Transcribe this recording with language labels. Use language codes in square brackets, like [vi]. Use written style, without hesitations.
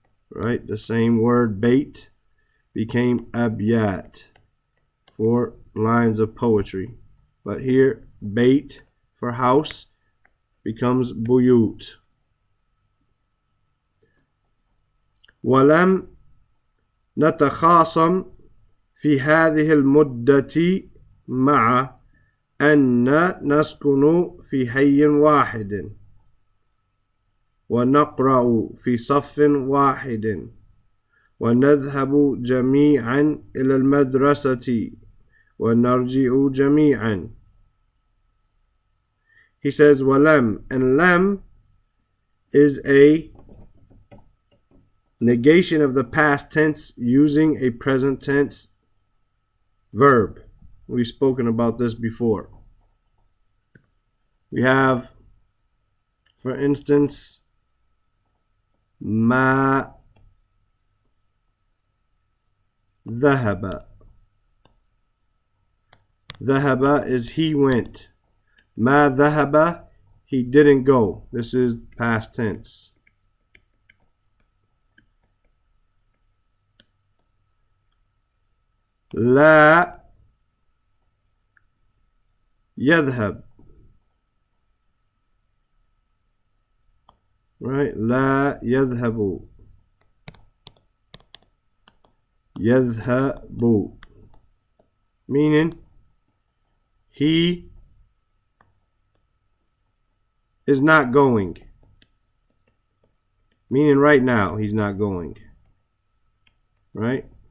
[en] right? The same word bait became abyat, 4 lines of poetry. But here, bait for house becomes buyut. [ar] ولم نتخاصم في هذه المدة مع أن نسكن في حي واحد ونقرأ في صف واحد ونذهب جميعا إلى المدرسة ونرجع جميعا. [en] He says ولم, and lam is a negation of the past tense using a present tense verb. We've spoken about this before. We have, for instance, [ar] ما ذهب. [en] ذهب is he went. [ar] ما ذهب, [en] he didn't go. This is past tense. [ar] لا يذهب, [en] right? [ar] لا يذهب. [en] يذهب, meaning he is not going, meaning right now he's not going, right?